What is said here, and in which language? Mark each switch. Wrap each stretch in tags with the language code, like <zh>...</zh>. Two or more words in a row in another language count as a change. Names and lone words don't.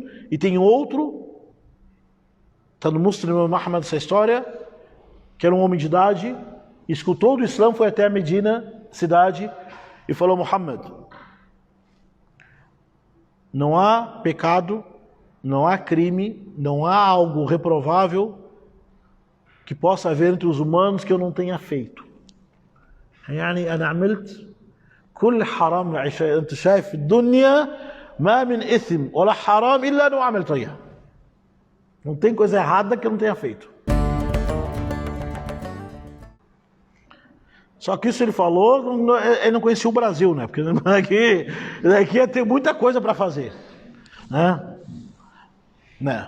<pt>E tem outro, está no Muslim Muhammad essa história, que era um homem de idade, escutou do Islã, foi até a Medina, cidade, e falou: Muhammad, não há pecado, não há crime, não há algo reprovável que possa haver entre os humanos que eu não tenha feito.</pt> <ar>يعني أنا عملت كل حرام أنت شايف في الدنيا ما من إثم ولا حرام إلا أنه عملت إياه.</ar> <pt>Não tem coisa errada que eu não tenha feito. Só que isso ele falou, ele não conhecia o Brasil, né? Porque daqui ia ter muita coisa para fazer, né?</pt>